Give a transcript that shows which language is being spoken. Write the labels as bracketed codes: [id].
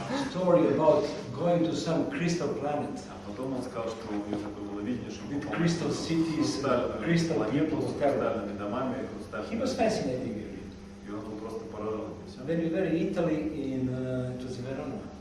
[en] Story about going to some crystal planet. [ru] А потом он сказал, что у него такое было видение, что [en] with crystal cities, crystal people, [ru] хрустальными домами, [en] he was fascinating. [ru] И он был просто поражен. [en] When we were in Italy, in it was Verona.